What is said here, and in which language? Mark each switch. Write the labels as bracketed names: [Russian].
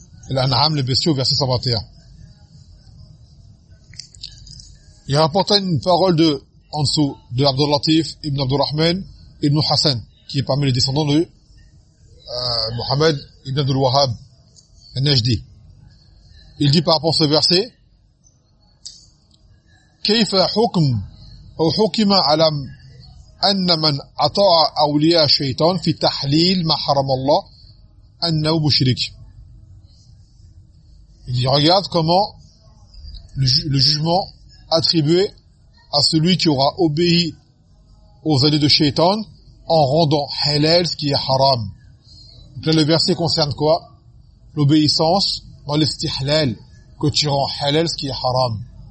[French] L'An'am, les bestiaux, verset 121. Il rapporte une parole en dessous de Abdul Latif, Ibn Abdul Rahman, Ibn Hassan, qui est parmi les descendants de Muhammad Ibn Abdul Wahhab, Najdi. Il dit par rapport à ce verset, [Arabic] كيف حكم أو حكم على أن من أطاع أولياء الشيطان في تحليل ما حرم الله أنه مشرك. [French] Il dit, regarde comment le jugement attribué à celui qui aura obéi aux alliés de Shaitan en rendant halal ce qui est haram. Donc là, le verset concerne quoi? L'obéissance dans l'istihlal, que tu rends halal ce qui est haram.